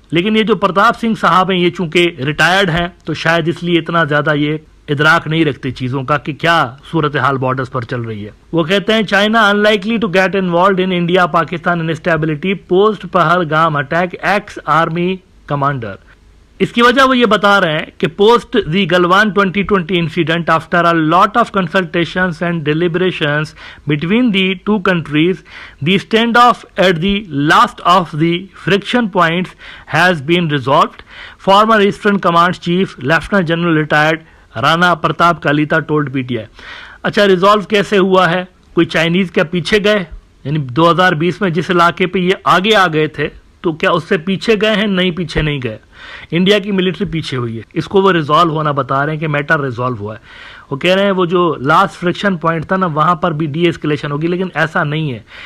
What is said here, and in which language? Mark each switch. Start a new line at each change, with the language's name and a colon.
Urdu: لیکن یہ جو پرتاپ سنگھ صاحب ہیں یہ چونکہ ریٹائرڈ ہیں تو شاید اس لیے اتنا زیادہ یہ ادراک نہیں رکھتے چیزوں کا کہ کیا صورتحال بارڈرز پر چل رہی ہے. وہ کہتے ہیں
English: China unlikely to get involved in India Pakistan instability post Pahalgam attack ex army commander.
Urdu: اس کی وجہ وہ یہ بتا رہے ہیں کہ
English: Post the Galwan 2020 incident after a lot of consultations and deliberations between the two countries, the standoff at the last of the friction points has been resolved. Former Eastern Command Chief Lieutenant General retired Rana Pratap Kalita told PTI.
Urdu: اچھا resolve کیسے ہوا ہے؟ کوئی Chinese کیا پیچھے گئے؟ یعنی 2020 میں جس علاقے پہ یہ آگے آ گئے تھے تو کیا اس سے پیچھے گئے ہیں؟ نہیں، پیچھے نہیں گئے. انڈیا کی ملٹری پیچھے ہوئی ہے. اس کو وہ ریزالو ہونا بتا رہے ہیں کہ میٹر ریزالو ہوا ہے. وہ کہہ رہے ہیں وہ جو لاسٹ فرکشن پوائنٹ تھا نا وہاں پر بھی ڈی ایسکیلیشن ہوگی، لیکن ایسا نہیں ہے.